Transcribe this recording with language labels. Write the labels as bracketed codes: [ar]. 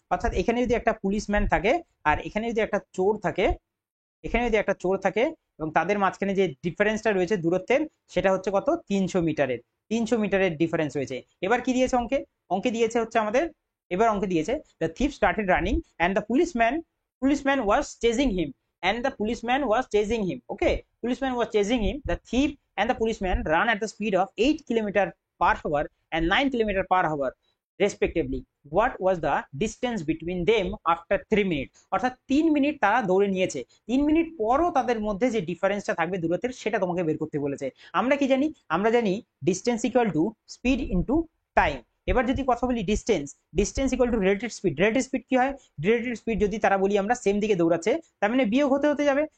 [bn] অর্থাৎ এখানে যদি একটা পুলিশম্যান থাকে আর এখানে যদি একটা চোর থাকে, এখানে যদি একটা চোর থাকে এবং তাদের মাঝখানে যে ডিফারেন্সটা রয়েছে দূরত্বের, সেটা হচ্ছে কত, 300 মিটারের। 300 মিটারের ডিফারেন্স রয়েছে। এবার কি দিয়েছে অঙ্কে, অঙ্কে দিয়েছে হচ্ছে আমাদের, এবার অঙ্কে দিয়েছে [en] The thief started running and the policeman was chasing him, and the policeman was chasing him. Okay, policeman was chasing him. The thief and the policeman ran at the speed of 8 km/h and 9 km/h respectively. What was the distance between them after 3 minutes? [bn] অর্থাৎ 3 minute তারা দৌড়ে নিয়েছে, 3 minute পরও তাদের মধ্যে যে ডিফারেন্সটা থাকবে দূরত্বের, সেটা তোমাকে বের করতে বলেছে। আমরা কি জানি, আমরা জানি distance equal to speed into time. এবার যদি কথা বলি distance equal to relative speed. Relative speed কি হয়, রিলেটিভ স্পিড যদি তারা বলি আমরা সেম দিকে দৌড়াচ্ছে, তার মানে বিয়োগ হতে হতে যাবে।